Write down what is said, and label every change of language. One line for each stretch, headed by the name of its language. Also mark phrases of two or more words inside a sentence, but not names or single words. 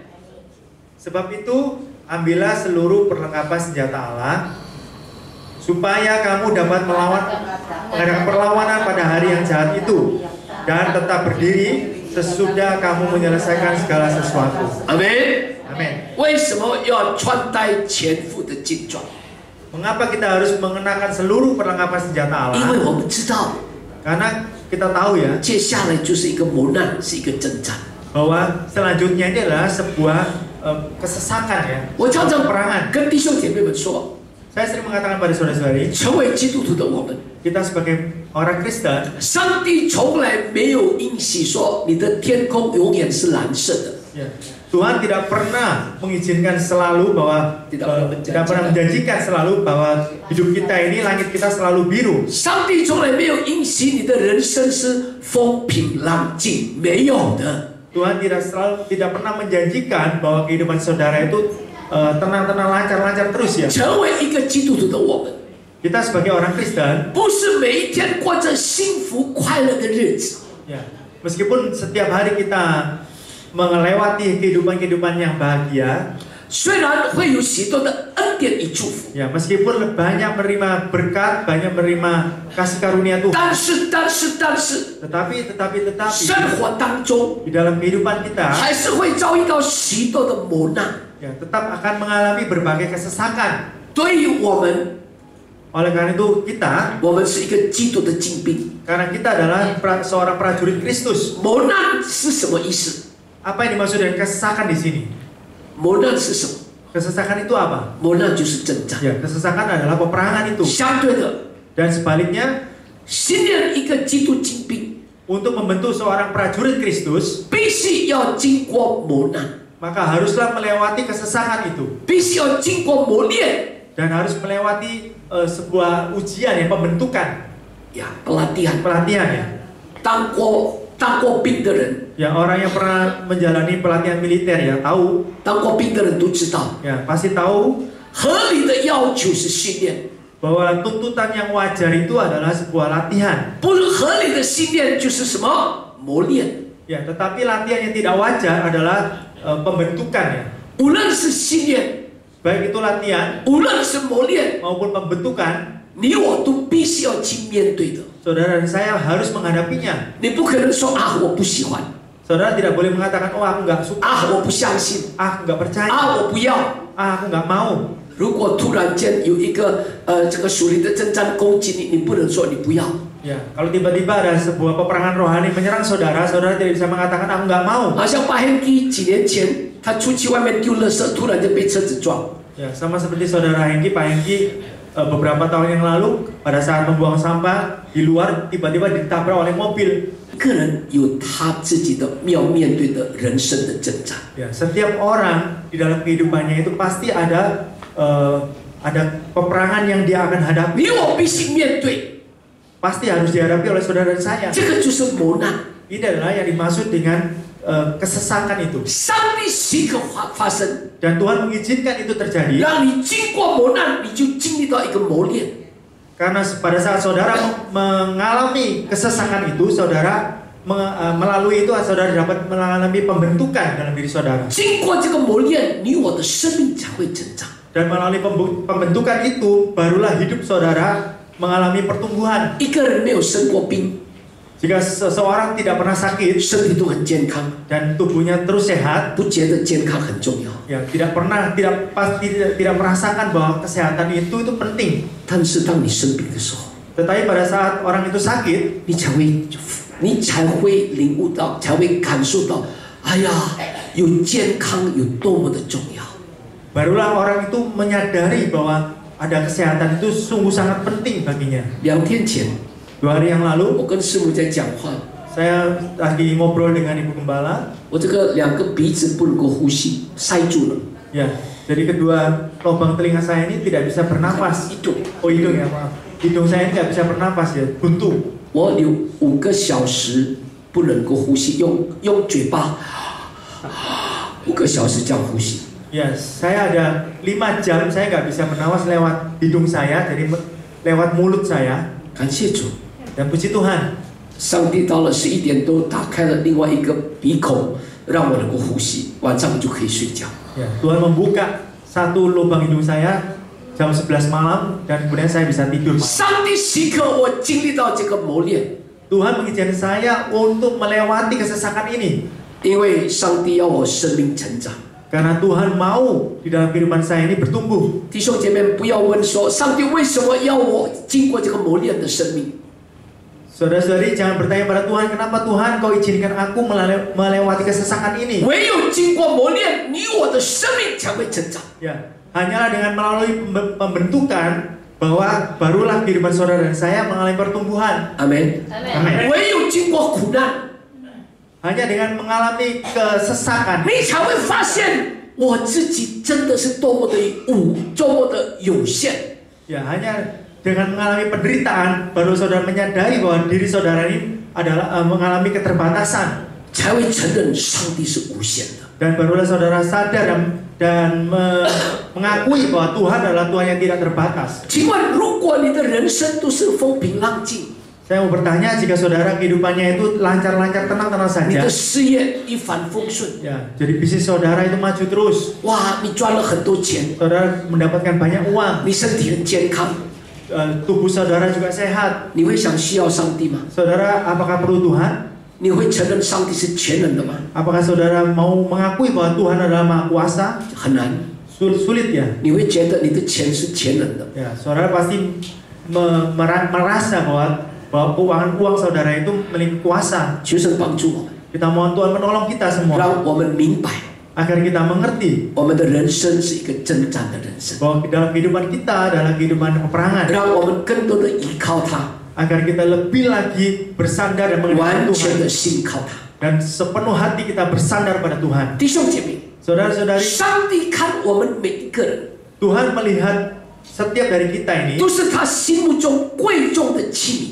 Indonesian: Sebab itu, ambillah seluruh perlengkapan senjata Allah supaya kamu dapat mengadakan perlawanan pada hari yang jahat itu dan tetap berdiri sesudah kamu menyelesaikan segala sesuatu.
Chinese: 阿门。
Indonesian: Amin.
Chinese: 为什么要穿戴全副的劲装？
Indonesian: Mengapa kita harus mengenakan seluruh perlengkapan senjata
Chinese: 因为
Indonesian: Allah?
Chinese: 我们知道，
Indonesian: Karena kita tahu ya
Chinese: 接下来就是一个磨难，是一个征战。
Indonesian: bahwa selanjutnya ini adalah sebuah kesesakan ya,
Chinese: 我常常
Indonesian: peperangan.
Chinese: 跟弟兄姐妹们说，
Indonesian: Saya sering mengatakan pada saudara-saudari,
Chinese: 成为基督徒的我们，
Indonesian: kita sebagai orang Kristen,
Chinese: 上帝从来没有应许说你的天空永远是蓝色的。
Indonesian: ya, Tuhan tidak pernah mengizinkan selalu bahwa tidak pernah menjanjikan selalu bahwa hidup kita ini langit kita selalu biru.
Chinese: 上帝从来没有应许你的人生是风平浪静，没有的。
Indonesian: Tuhan tidak pernah menjanjikan bahwa kehidupan saudara itu tenang-tenang, lancar-lancar terus ya.
Chinese: 成为一个基督徒的我们，
Indonesian: Kita sebagai orang Kristen,
Chinese: 不是每一天过着幸福快乐的日子，
Indonesian: ya, meskipun setiap hari kita melewati kehidupan yang bahagia,
Chinese: 虽然会有许多的恩典与祝福，
Indonesian: ya, meskipun banyak menerima berkat, banyak menerima kasih karunia Tuhan,
Chinese: 但是，
Indonesian: tetapi
Chinese: 生活当中
Indonesian: di dalam kehidupan kita,
Chinese: 还是会遭遇到许多的磨难。
Indonesian: ya, tetap akan mengalami berbagai kesesakan.
Chinese: 对于我们，
Indonesian: Oleh karena itu kita,
Chinese: 我们是一个基督的精兵。
Indonesian: karena kita adalah seorang prajurit Kristus.
Chinese: 磨难是什么意思？
Indonesian: Apa yang dimaksud dengan kesesakan di sini?
Chinese: 磨难是什么？
Indonesian: Kesesakan itu apa?
Chinese: 磨难就是征战。
Indonesian: Ya, kesesakan adalah peperangan itu.
Chinese: 相对的，
Indonesian: Dan sebaliknya,
Chinese: 训练一个基督精兵，
Indonesian: untuk membentuk seorang prajurit Kristus,
Chinese: 必须要经过磨难，
Indonesian: maka haruslah melewati kesesakan itu
Chinese: 必须要经过磨练
Indonesian: dan harus melewati sebuah ujian ya, pembentukan, 呀，pelatihan。 pelatihan ya.
Chinese: 当过兵的人，
Indonesian: Ya, orang yang pernah menjalani pelatihan militer ya tahu,
Chinese: 当过兵的人都知道，
Indonesian: ya pasti tahu
Chinese: 合理的要求是训练，
Indonesian: bahwa tuntutan yang wajar itu adalah sebuah latihan.
Chinese: 不合理的训练就是什么磨练。
Indonesian: Ya, tetapi latihan yang tidak wajar adalah pembentukan ya.
Chinese: 无论是训练，
Indonesian: Baik itu latihan
Chinese: 无论是磨练，
Indonesian: maupun pembentukan,
Chinese: 你我都必须要去面对的。
Indonesian: saudara dan saya harus menghadapinya.
Chinese: 你不可能说啊，我不喜欢，
Indonesian: Saudara tidak boleh mengatakan, oh aku nggak suka,
Chinese: 啊，我不相信，
Indonesian: aku nggak percaya,
Chinese: 啊，我不要。
Indonesian: aku nggak mau.
Chinese: 如果突然间有一个这个属灵的征战攻击你，你不能说你不要。
Indonesian: Ya, kalau tiba-tiba ada sebuah peperangan rohani menyerang saudara, saudara tidak bisa mengatakan aku nggak mau.
Chinese: 好像巴hen基几年前他出去外面丢垃圾，突然间被车子撞。
Indonesian: Ya, sama seperti saudara Hengki, Pak Hengki beberapa tahun yang lalu pada saat membuang sampah di luar tiba-tiba ditabrak oleh mobil.
Chinese: 个人有他自己的要面对的人生的征战。
Indonesian: Ya, setiap orang di dalam kehidupannya itu pasti ada peperangan yang dia akan hadapi.
Chinese: 你我必须面对，
Indonesian: Pasti harus dihadapi oleh saudara dan saya.
Chinese: 这个就是磨难。
Indonesian: Ini adalah yang dimaksud dengan kesesakan itu.
Chinese: 上帝许可发生，
Indonesian: Dan Tuhan mengizinkan itu terjadi
Chinese: 让你经过磨难，你就经历到一个磨练。
Indonesian: karena pada saat saudara mengalami kesesakan itu, saudara melalui itu saudara dapat mengalami pembentukan dalam diri saudara.
Chinese: 经过这个磨练，你我的生命才会成长。
Indonesian: Dan melalui pembentukan itu barulah hidup saudara mengalami pertumbuhan.
Chinese: 一个人没有生过病，
Indonesian: Jika seseorang tidak pernah sakit
Chinese: 身体都很健康，
Indonesian: dan tubuhnya terus sehat,
Chinese: 不觉得健康很重要。
Indonesian: ya tidak merasakan bahwa kesehatan itu penting.
Chinese: 但是当你生病的时候，
Indonesian: Tetapi pada saat orang itu sakit,
Chinese: 你才会领悟到，才会感受到，哎呀，有健康有多么的重要。
Indonesian: barulah orang itu menyadari bahwa ada kesehatan itu sungguh sangat penting baginya.
Chinese: 2 天前，
Indonesian: 2 hari yang lalu,
Chinese: 我跟师母在讲话，
Indonesian: saya lagi ngobrol dengan Ibu Gembala.
Chinese: 我这个2个鼻子不能够呼吸，塞住了。
Indonesian: Ya, jadi kedua lubang telinga saya ini tidak bisa bernafas. Hidung， Oh, hidung ya, maaf. Hidung saya ini tidak bisa bernafas ya, buntu.
Chinese: 我有5个小时不能够呼吸，用嘴巴5个小时这样呼吸。
Indonesian: Ya, saya ada 5 jam saya nggak bisa bernafas lewat hidung saya, jadi lewat mulut saya.
Chinese: 感谢主，
Indonesian: Dan puji Tuhan,
Chinese: 上帝到了11点多打开了另外一个鼻孔，让我能够呼吸，晚上就可以睡觉。
Indonesian: ya, Tuhan membuka satu lubang hidung saya jam 11 malam dan kemudian saya bisa tidur.
Chinese: 上帝许可我经历到这个磨练，
Indonesian: Tuhan mengizinkan saya untuk melewati kesesakan ini
Chinese: 因为上帝要我生命成长。
Indonesian: karena Tuhan mau di dalam kehidupan saya ini bertumbuh.
Chinese: 弟兄姐妹，不要问说上帝为什么要我经过这个磨练的生命。
Indonesian: Saudara-saudari, jangan bertanya pada Tuhan, kenapa Tuhan kau izinkan aku melewati kesesakan ini?
Chinese: 唯有经过磨练，你我的生命才会成长。
Indonesian: Ya, hanyalah dengan melalui pembentukan bahwa barulah kehidupan saudara dan saya mengalami pertumbuhan.
Chinese: 阿门。
Indonesian: Amin.
Chinese: 唯有经过苦难，
Indonesian: Hanya dengan mengalami kesesakan
Chinese: 你才会发现我自己真的是多么的多么的有限。
Indonesian: ya, hanya dengan mengalami penderitaan baru saudara menyadari bahwa diri saudara ini adalah mengalami keterbatasan
Chinese: 才会承认上帝是无限的。
Indonesian: dan barulah saudara sadar dan mengakui bahwa Tuhan adalah Tuhan yang tidak terbatas.
Chinese: 请问，如果你的人生都是风平浪静，
Indonesian: Saya mau bertanya, jika saudara kehidupannya itu lancar-lancar, tenang-tenang
Chinese: 你
Indonesian: saja,
Chinese: 的事业一帆风顺，
Indonesian: ya, jadi bisnis saudara itu maju terus,
Chinese: 哇，你赚了很多钱，
Indonesian: saudara mendapatkan banyak uang,
Chinese: 你身体很健康，
Indonesian: tubuh saudara juga sehat,
Chinese: 你会想需要上帝吗？
Indonesian: saudara apakah perlu Tuhan?
Chinese: 你会承认上帝是全能的吗？
Indonesian: Apakah saudara mau mengakui bahwa Tuhan adalah Maha Kuasa?
Chinese: 很难。
Indonesian: Sulit ya.
Chinese: 你会觉得你的钱是全能的，
Indonesian: Ya, saudara pasti merasa bahwa keuangan uang saudara itu memiliki kuasa.
Chinese: 求神帮助我们，
Indonesian: Kita mohon Tuhan menolong kita semua
Chinese: 让我们明白
Indonesian: agar kita mengerti
Chinese: 我们的人生是一个征战的人生，
Indonesian: bahwa dalam kehidupan kita adalah kehidupan peperangan,
Chinese: 让我们更多的依靠他，
Indonesian: agar kita lebih lagi bersandar dan
Chinese: 完
Indonesian: mengenal
Chinese: 全
Indonesian: Tuhan
Chinese: 的信靠他。
Indonesian: dan sepenuh hati kita bersandar pada Tuhan.
Chinese: 弟兄姐妹，
Indonesian: Saudara-saudari,
Chinese: 上帝看我们每一个人
Indonesian: Tuhan melihat setiap dari kita ini
Chinese: 都是他心目中贵重的器